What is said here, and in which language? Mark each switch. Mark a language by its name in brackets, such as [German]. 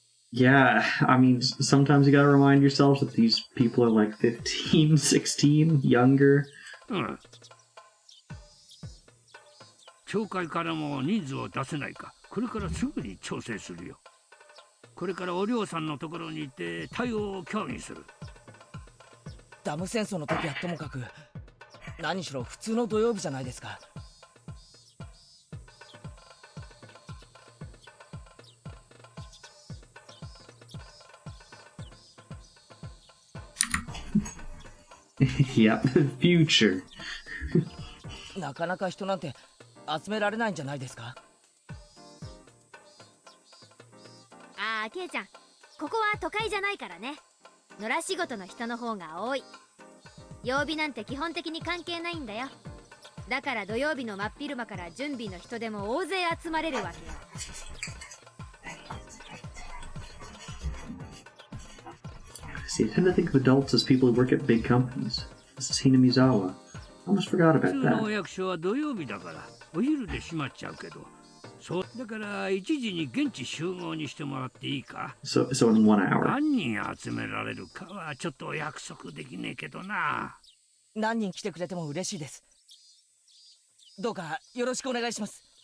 [English] Yeah, I mean, sometimes you gotta remind yourselves that these people are like 15, 16, younger. [Japanese] うん。町会からも人数を出せないか、これからすぐに調整するよ。これからお嬢さんのところに行って対応を協議する。ダム戦争の時はともかく、何しろ普通の土曜日じゃないですか。 [English] Yep, future. [Japanese] なかなか人なんて集められないんじゃないですか。ああ、ケイちゃん、ここは都会じゃないからね。野良仕事の人の方が多い。曜日なんて基本的に関係ないんだよ。だから土曜日の真っ昼間から準備の人でも大勢集まれるわけよ。 [English] See, I tend to think of adults as people who work at big companies. This is Hinamizawa. I almost forgot about 通のお that. [Japanese] 役所は土曜日だからお昼で閉まっちゃうけど、そうだから1時に現地集合にしてもらっていいか。 [English] So in 1 hour. [Japanese] 何人集められるかはちょっと約束できねえけどな。何人来てくれても嬉しいです。どうかよろしくお願いします。